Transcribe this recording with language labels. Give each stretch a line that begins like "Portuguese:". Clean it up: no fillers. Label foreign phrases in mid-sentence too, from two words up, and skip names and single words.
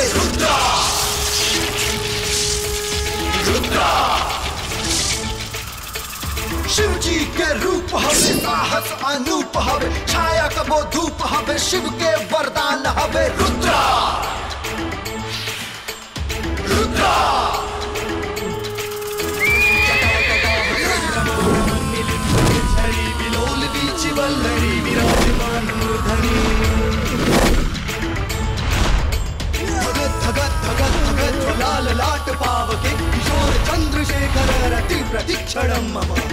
Bhojpuri: रुद्रा रुद्रा शिव जी के रूप हवे, साहस अनूप हवे, छाया कबो धूप हवे, शिव के वरदान हवे।
Sanskrit: रुद्रा रुद्रा वल्लरी विराजमान मूर्धनि, धगत धगत धगत धगत लाल लाट पावके, किशोर चंद्रशेखर रति प्रतीक्षणं मम।